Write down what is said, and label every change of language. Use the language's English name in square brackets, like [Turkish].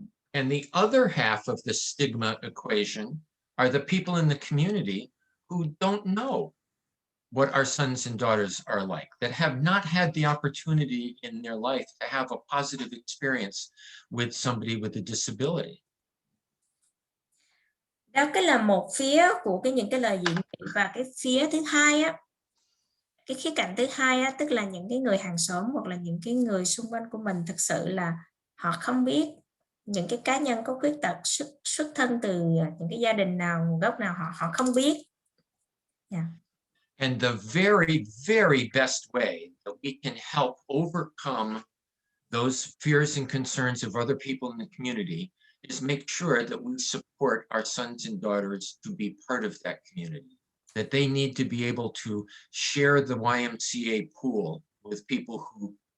[English] And the other half of the stigma equation are the people in the community who don't know what our sons and daughters are like, that have not had the opportunity in their life to have a positive experience with somebody with a disability. [Vietnamese] Đó cái là một phía của những cái lời dị nghị, và cái phía thứ hai cái khía cạnh thứ hai tức là những cái người hàng xóm hoặc là những cái người xung quanh của mình thực sự là họ không biết, những cái cá nhân có khuyết tật xuất thân từ những cái gia đình nào, nguồn gốc nào, họ không biết. [English] And the very, very best way that we can help overcome those fears and concerns of other people in the community is make sure that we support our sons and daughters to be part of that community, that they need to be able to share the YMCA pool with people who